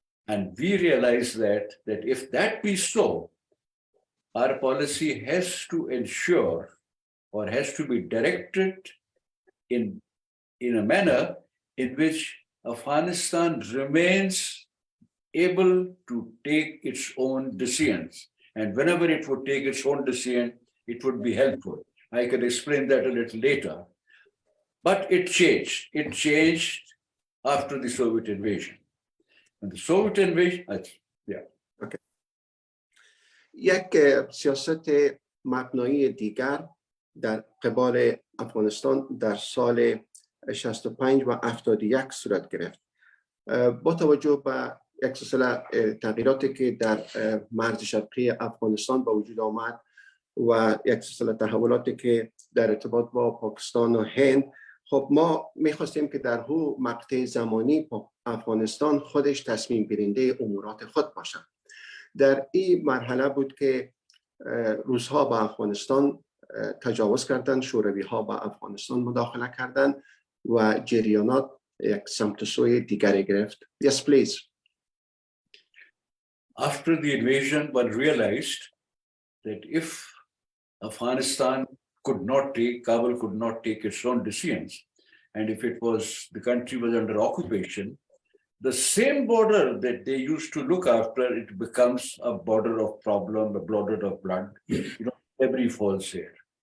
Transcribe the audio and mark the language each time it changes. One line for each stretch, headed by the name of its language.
English: And we realized that if that be so, our policy has to ensure or has to be directed in a manner in which Afghanistan remains able to take its own decisions. And whenever it would take its own decision, it would be helpful. I can explain that a little later. But it changed. It changed after the Soviet invasion. And the Soviet invasion, yeah. Okay.
Persian: یک سیاست مبنایی دیگر در قبال افغانستان در سال 65 و 71 صورت گرفت. با توجه به یک سلسله تغییراتی که در مرز شرقی افغانستان به وجود آمد و یک سلسله تحولاتی که در ارتباط با پاکستان و هند، خب ما میخواستیم که در هر مقطع زمانی افغانستان خودش تصمیم گیرنده امورات خود باشد. در این مرحله بود که روس‌ها به افغانستان تجاوز کردند، شوروی ها به افغانستان مداخله کردند و جریانات یک سمت سوی دیگری گرفت.
English: Yes, please. After the invasion, one realized that if Afghanistan Kabul could not take its own decisions, and if the country was under occupation, the same border that they used to look after, it becomes a border of problem, a border of blood. Every falls here.